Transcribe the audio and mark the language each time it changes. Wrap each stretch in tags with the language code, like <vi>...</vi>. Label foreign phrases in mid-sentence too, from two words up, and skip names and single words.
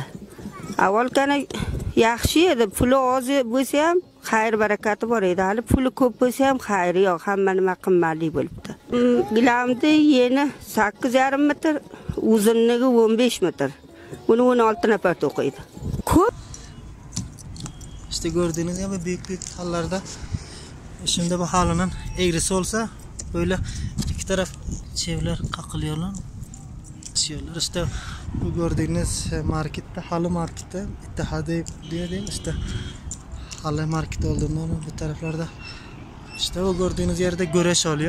<uz>Avval kana yaxshi edi, puli oz bo'lsa ham xayr barakati bor edi. Hali puli ko'p bo'lsa ham xayri yo'q, hamma nima qimmatli bo'libdi. Gilamni yeni 8,5 metr, uzunligi 15 metr. Buni 16 nafar to'qiydi. Ko'p.</uz> <tr>İşte gördüğünüz gibi büyük hallarda şimdi bu halının eğrisi olsa böyle iki taraf çevreler kakılıyorlar. İşte bu gördüğünüz markette, halı markette, İttihadi diyeyim işte halı market olduğundan bu taraflarda işte o gördüğünüz yerde güreş oluyor.</tr>